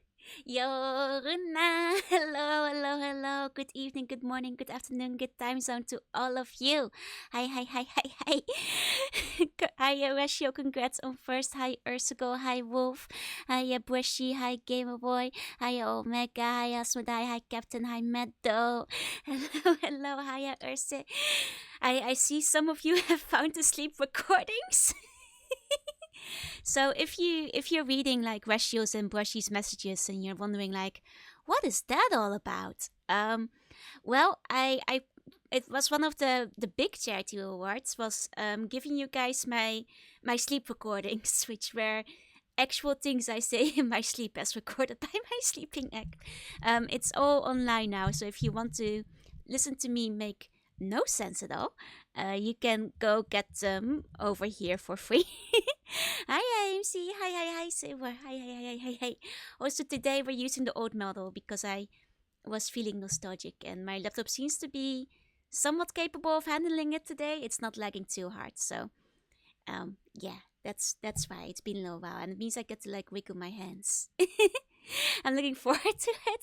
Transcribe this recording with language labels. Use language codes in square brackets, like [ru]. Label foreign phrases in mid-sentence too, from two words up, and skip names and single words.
[en] Yoruna, hello, hello, hello. Good evening, good morning, good afternoon, good time zone to all of you. Hi, hi, hi, hi, hi. Hi, Rashio, congrats on first. Hi, Ursugo, hi, Wolf. Hi, Bushi, hi, Gamer Boy. Hi, Omega, hi, Asmodai, hi, Captain, hi, Meadow. Hello, hello, hi, Urse. I see some of you have found the sleep recordings. So if you're reading like Rashio's and Brushy's messages and you're wondering like, what is that all about? Well, I it was one of the big charity awards was giving you guys my sleep recordings, which were actual things I say in my sleep as recorded by my sleeping act. It's all online now, so if you want to listen to me make no sense at all, you can go get them over here for free. Hi, AMC. Hi, hi, hi, Silver. Hi, hi, hi, hi, hi, hi. Also, today we're using the old model because I was feeling nostalgic and my laptop seems to be somewhat capable of handling it today. It's not lagging too hard, so yeah, that's why it's been a little while, and it means I get to like wiggle my hands. I'm looking forward to it.